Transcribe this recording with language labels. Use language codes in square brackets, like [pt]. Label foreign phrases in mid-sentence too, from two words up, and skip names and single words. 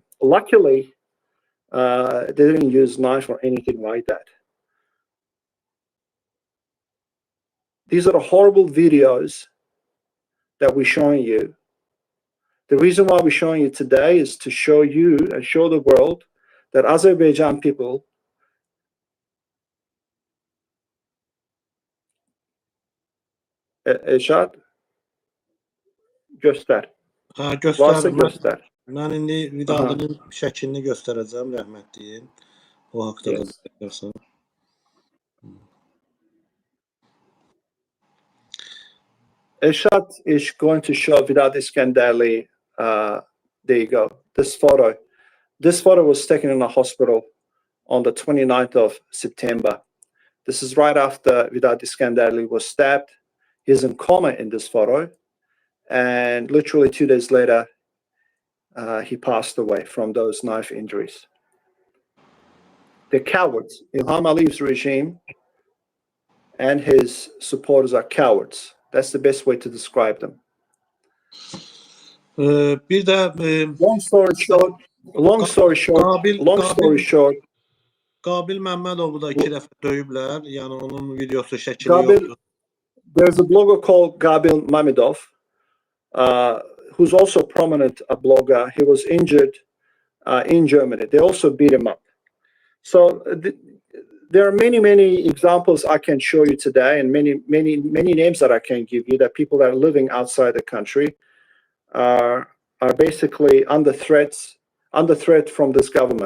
[en] Luckily, they didn't use knife or anything like that. These are the horrible videos that we're showing you. The reason why we're showing you today is to show you and show the world that Azerbaijan people Elshad, göster. [az] Göster. Varsa göster. Mən indi Vidalinin şəklini göstərəcəm, rəhmətliyin. O haqda da bilirsən. [en] Elshad is going to show Vidad Iskandarli. There you go. This photo. This photo was taken in a hospital on the 29th of September. This is right after Vidad Iskandarli was stabbed. He's in coma in this photo. And literally 2 days later, he passed away from those knife injuries. They're cowards. Ilham Aliyev's regime and his supporters are cowards. That's the best way to describe them. [az] Bir də [en] long story short, [az] Qabil Məmmədovu da 2 dəfə döyüblər. Yəni onun videosu şəkili yoxdur. [en] There's a blogger called Qabil Mamedov, who's also a prominent blogger. He was injured in Germany. They also beat him up. So there are many examples I can show you today, and many names that I can give you, that people that are living outside the country are basically under threat from this government.